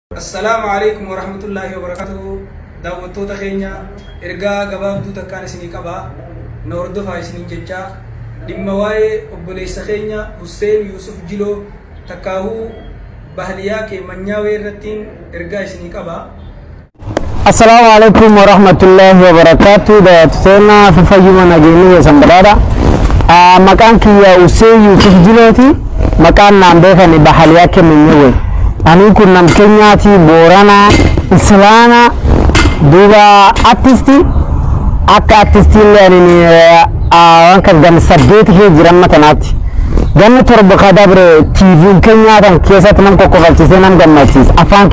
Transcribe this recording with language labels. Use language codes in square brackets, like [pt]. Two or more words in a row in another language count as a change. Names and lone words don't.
[ar] السلام عليكم ورحمة الله وبركاته. [om] Daawwattoota keenya ergaa gabaabduu takkaan isinii qaba. Na hordofaa isiniin jecha dhimma waa'ee obboleessa keenya Hussein Yuusuf Jiloo takkaahuu bahaliyaa kee manyaawee irrattiin ergaa isinii qaba. [ar] السلام عليكم ورحمة الله وبركاته. [om] Daawwattoota fayyuma nageenyaa sanbadaadha. Maqaan kiyya Hussein Yuusuf Jilooti. Maqaan naan beekani bahaliyaa kee manyaawee. Ani kun nam Kenyaati Boorana Islaana duuba artisti akka artisti illee waan kan gan saddeet jiran matanaatti ganni torba kadabre TV Kenyaatan keessatti nam kokkofalchiisee nam gammachiis afaan